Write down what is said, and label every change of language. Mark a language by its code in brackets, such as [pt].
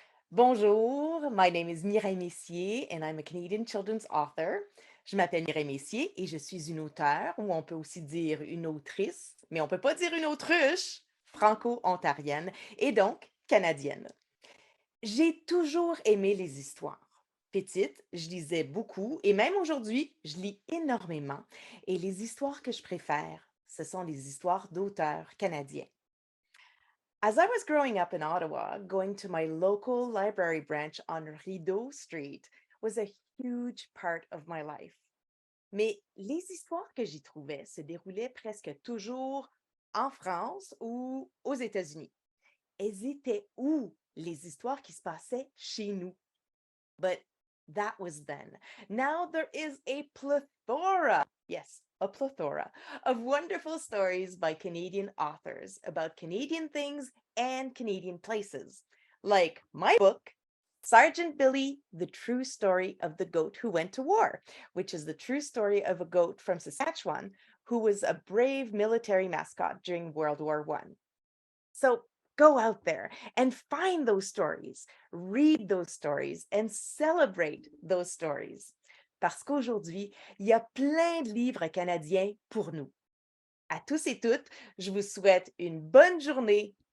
[en] Bonjour, my name is Mireille Messier and I'm a Canadian children's author. [fr] Je m'appelle Mireille Messier et je suis une auteure, ou on peut aussi dire une autrice, mais on peut pas dire une autruche, franco-ontarienne et donc canadienne. J'ai toujours aimé les histoires. Petite, je lisais beaucoup et même aujourd'hui, je lis énormément. Et les histoires que je préfère, ce sont les histoires d'auteurs canadiens. [en] As I was growing up in Ottawa, going to my local library branch on Rideau Street was a huge part of my life. [fr] Mais les histoires que j'y trouvais se déroulaient presque toujours en France ou aux États-Unis. Elles étaient où les histoires qui se passaient chez nous? [en] But that was then. Now there is a plethora, yes, a plethora of wonderful stories by Canadian authors about Canadian things and Canadian places. Like my book, Sergeant Billy, The True Story of the Goat Who Went to War, which is the true story of a goat from Saskatchewan who was a brave military mascot during World War I. So go out there and find those stories, read those stories, and celebrate those stories. [fr] Parce qu'aujourd'hui, il y a plein de livres canadiens pour nous. À tous et toutes, je vous souhaite une bonne journée.